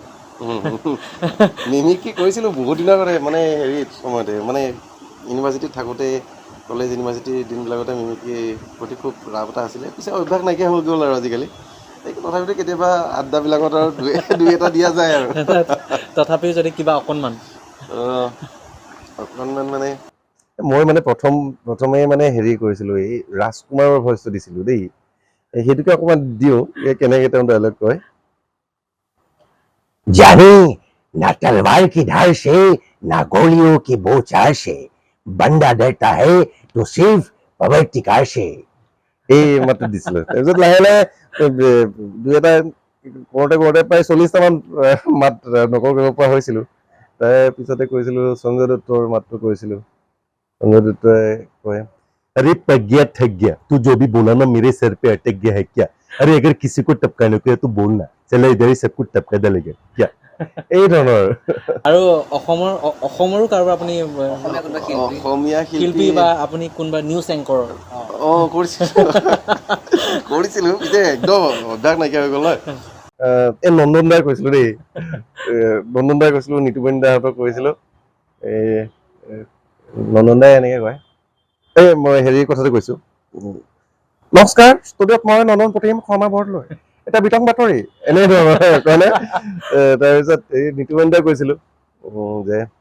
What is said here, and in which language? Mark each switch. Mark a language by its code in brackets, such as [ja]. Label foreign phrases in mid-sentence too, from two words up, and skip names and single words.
[as] মিমিক্ৰি কৰিছিলোঁ বহুত দিনৰ আগতে মানে হেৰিত সময়তে মানে ইউনিভাৰ্চিটিত থাকোঁতে কলেজ ইউনিভাৰ্চিটিৰ দিনবিলাকতে মিমিক্ৰি প্ৰতি খুব ৰাপ এটা আছিলে পিছে অভ্যাস নাইকিয়া হৈ গ'ল আৰু আজিকালি তথাপিতো কেতিয়াবা আড্ডাবিলাকত আৰু দুই এটা দিয়া যায় আৰু তথাপিও যদি কিবা অকণমান অকণমান মানে মই মানে প্ৰথমে মানে হেৰি কৰিছিলোঁ এই ৰাজকুমাৰৰ ভইচটো দিছিলোঁ দেই সেইটোকে অকণমান দিওঁ কেনেকৈ তেওঁ ডাইলগ কয় [hi] जाने ना तलवार की धार से ना गोलियों की बौछार से बंदा डरता है तो सिर्फ पवर्तिकार से [as] এই মাতটো দিছিলোঁ তাৰপিছত লাহে লাহে দুই এটা কৰোঁতে প্ৰায় 40টামান মাত নকল কৰিব পৰা হৈছিলোঁ তাৰ পিছতে কৰিছিলোঁ সঞ্জয় দত্তৰ মাতটো কৰিছিলোঁ সঞ্জয় দত্তই কয় [hi] अरे प्रज्ञा ठग गया तू जो भी बोला ना मेरे सर पे अटक गया है क्या अरे अगर किसी को टपकाने को है तो बोलना चलो इधर ही सब कुछ टपका डालेगा क्या [as] এই ধৰণৰ আৰু অসমৰো কাৰোবাৰ আপুনি অসমীয়া কোনোবা শিল্পী অসমীয়া শিল্পী বা আপুনি কোনোবা নিউজ এংকৰৰ কৰিছিলোঁ এতিয়া একদম অভ্যাস নাইকিয়া হৈ গ'ল নহয় এই নন্দন দাই কৈছিলোঁ দেই নন্দন দাই কৈছিলোঁ নিতুপন দাহঁতক কৰিছিলোঁ এই নন্দন দাই এনেকৈ কয় এই মই হেৰিৰ কথাটো কৈছোঁ নমস্কাৰ ষ্টুডিঅ'ত মই নন্দন প্ৰতিম শৰ্মা বৰদলৈ এটা বিতং বাতৰি এনে ধৰণৰ কয়নে তাৰপিছত এই নিতুপন দাই কৈছিলোঁ যে